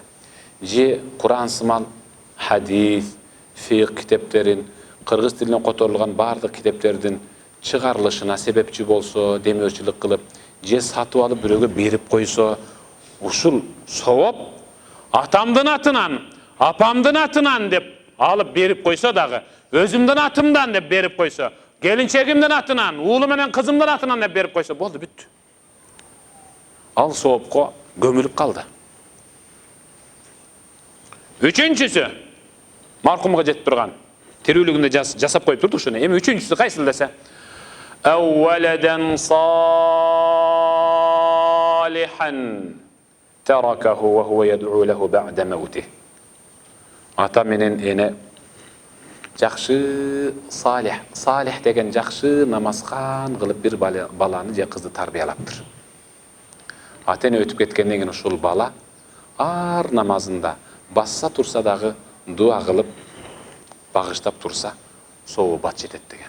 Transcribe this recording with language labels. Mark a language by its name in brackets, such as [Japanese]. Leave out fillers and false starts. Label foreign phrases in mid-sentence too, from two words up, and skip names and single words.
[Kyrgyz] Же Кур'ан сымал хадис, фиq китептерин, кыргыз тилине которулган бардык китептердин чыгарылышына себепчи болсо, демөөрчүлүк кылып, же сатып алып бирөөгө берип койсо, ушул сооп атамдын атынан, апамдын атынан деп алып берип койсо дагы, өзүмдүн атымдан деп берип койсо, келинчегимдин атынан, уулу менен кызымдын атынан деп берип койсо, болду, бүттү. Ал соопко көмүлүп калды. Үчүнчүсү маркумга жетип турган, тирүүлүгүндө жасап коюп турду ушуну. Эми үчүнчүсү кайсыл десе? [Arabic] أو ولدا صالحا تركه وهو يدعو له بعد موته. [Kyrgyz] Ата менен эне жакшы салих деген жакшы намазхан кылып бир баланы же кызды тарбиялаптыр. Ата эне өтүп кеткенден кийин ушул бала ар намазында басса турса дагы дуа кылып багыштап турса, сообу бат жетет деген.